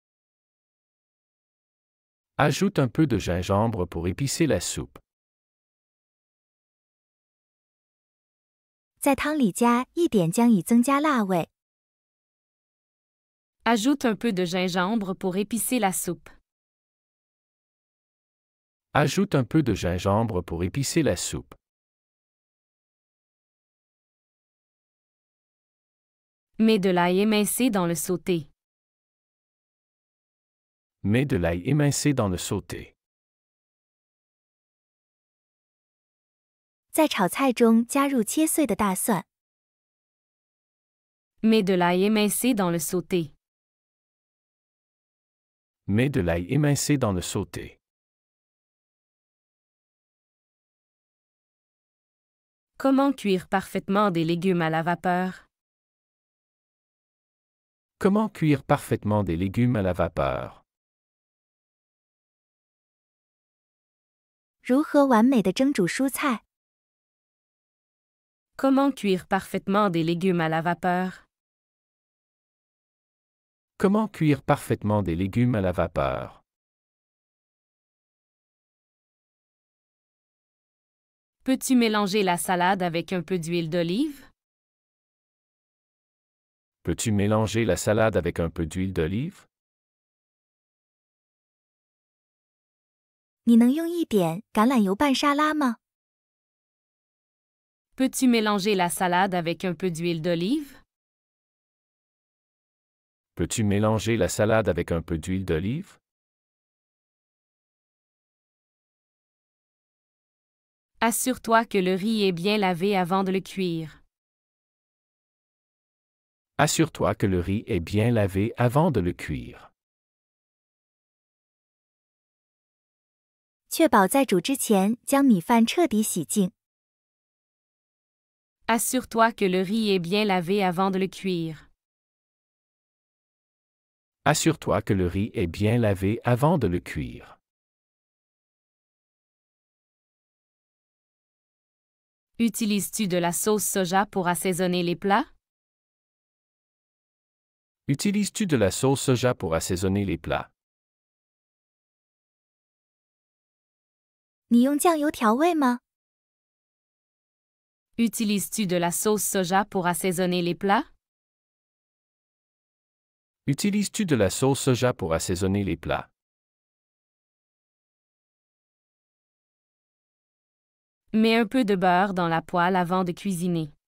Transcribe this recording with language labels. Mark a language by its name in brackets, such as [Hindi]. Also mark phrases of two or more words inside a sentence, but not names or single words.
[French] Ajoute un peu de gingembre pour épicer la soupe. [Chinese] 在汤里加一点姜以增加辣味。 [French] Ajoute un peu de gingembre pour épicer la soupe. Ajoute un peu de gingembre pour épicer la soupe. Mets de l'ail émincé dans le sauté. Mets de l'ail émincé dans le sauté. [Chinese] 在炒菜中加入切碎的大蒜。 [French] Mets de l'ail émincé dans le sauté. Mets de l'ail émincé dans le sauté. Comment cuire parfaitement des légumes à la vapeur? Comment cuire parfaitement des légumes à la vapeur? [Chinese] 如何完美的蒸煮蔬菜？ [French] Comment cuire parfaitement des légumes à la vapeur? Comment cuire parfaitement des légumes à la vapeur? Peux-tu mélanger la salade avec un peu d'huile d'olive? Peux-tu mélanger la salade avec un peu d'huile d'olive? [Chinese] 你能用一点橄榄油拌沙拉吗？ [French] Peux-tu mélanger la salade avec un peu d'huile d'olive? Peux-tu mélanger la salade avec un peu d'huile d'olive? Assure-toi que le riz est bien lavé avant de le cuire. Assure-toi que le riz est bien lavé avant de le cuire. [Chinese] 确保在煮之前将米饭彻底洗净。 [French] Assure-toi que le riz est bien lavé avant de le cuire. Assure-toi que le riz est bien lavé avant de le cuire. Utilises-tu de la sauce soja pour assaisonner les plats? Utilises-tu de la sauce soja pour assaisonner les plats? [Chinese] 你用酱油调味吗？ [French] Utilises-tu de la sauce soja pour assaisonner les plats? Utilises-tu de la sauce soja pour assaisonner les plats? Mets un peu de beurre dans la poêle avant de cuisiner.